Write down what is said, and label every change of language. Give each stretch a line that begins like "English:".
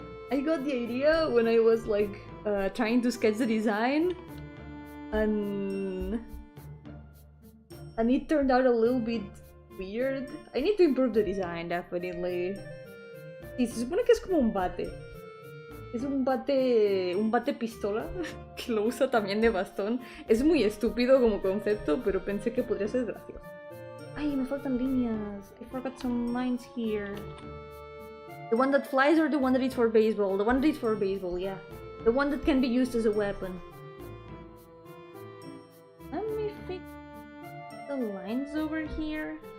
English: I got the idea when I was like trying to sketch the design and it turned out a little bit weird. I need to improve the design, definitely.
Spanish: Sí, se supone que es como un bate. Es un bate pistola que lo usa también de bastón. Es muy estúpido como concepto, pero pensé que podría ser gracioso. Ay, me faltan líneas.
English: I forgot some lines here. The one that flies or the one that is for baseball? The one that is for baseball, yeah. The one that can be used as a weapon. Let me fix the lines over here.